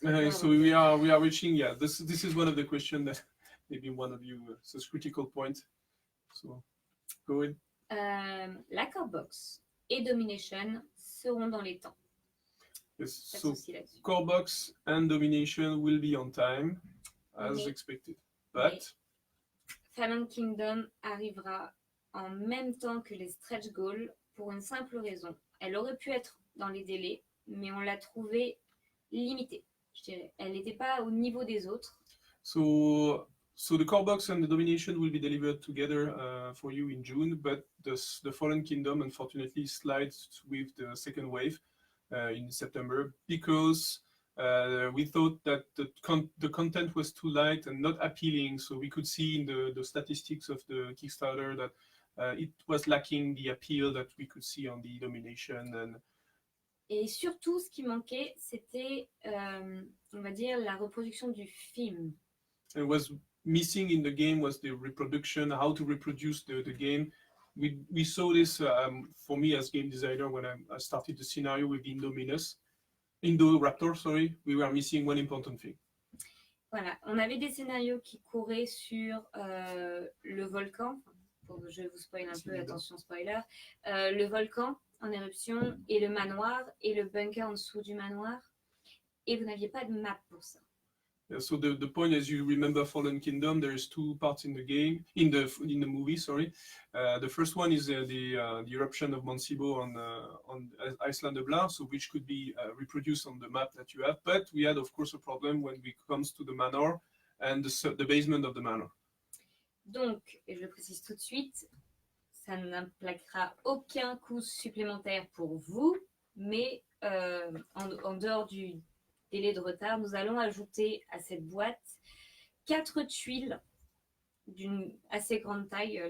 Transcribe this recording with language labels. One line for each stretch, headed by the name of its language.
English: So we are reaching, yeah, this is one of the questions that maybe one of you, it's a critical point. So go ahead.
French: La core box et Domination seront dans les temps.
English: Yes, so core box and Domination will be on time as expected, but
French: Fallen Kingdom arrivera en même temps que les stretch goals pour une simple raison. Elle aurait pu être dans les délais, mais on l'a trouvée limitée, je dirais. Elle n'était pas au niveau des autres.
English: So the core box and the Domination will be delivered together for you in June, but the Fallen Kingdom unfortunately slides with the second wave in September because we thought that the content was too light and not appealing. So we could see in the statistics of the Kickstarter that it was lacking the appeal that we could see on the domination. And
French: Et surtout, ce qui manquait, c'était, on va dire, la reproduction du film.
English: it was missing in the game was the reproduction, how to reproduce the game. We saw this for me as game designer when I started the scenario with Indoraptor, sorry, we were missing one important thing.
French: Voilà, on avait des scénarios qui couraient sur le volcan. Je vous spoil un peu, attention spoiler. Le volcan en éruption et le manoir et le bunker en dessous du manoir. Et vous n'aviez pas de map pour ça.
English: Yeah, so the point, as you remember Fallen Kingdom, there is two parts in the game, in the movie, sorry. The first one is the eruption of Mount Sibo on Iceland de Blar, so which could be reproduced on the map that you have. But we had, of course, a problem when it comes to the manor and the basement of the manor.
French: Donc, et je le précise tout de suite, ça n'impliquera aucun coût supplémentaire pour vous, mais en dehors du délai de retard, nous allons ajouter à cette boîte 4 tuiles d'une assez grande taille.